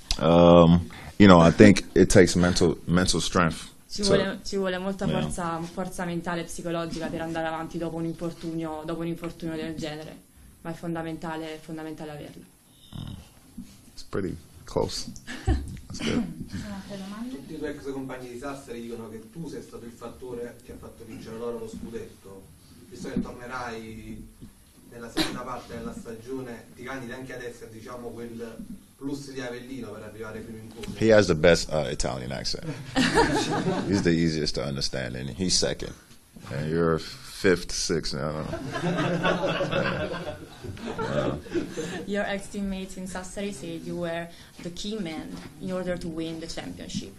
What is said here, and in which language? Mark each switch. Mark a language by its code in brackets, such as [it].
[en] You know, I think it takes mental strength. [it] Ci vuole molta forza mentale e psicologica per andare avanti dopo un infortunio del genere, ma è fondamentale averlo. [en] It's pretty close. That's good. [it] Tutti i tuoi ex compagni di Sassari dicono che tu sei stato il fattore che ha fatto vincere loro lo scudetto. Visto che tornerai nella seconda parte della stagione, ti candidi anche ad essere, diciamo, quel plus di Avellino per arrivare fino in fondo. [en] He has the best Italian accent. He's the easiest to understand, and he's second. And you're fifth, sixth. I don't know. Your ex-teammates in Sassari said you were the key man in order to win the championship.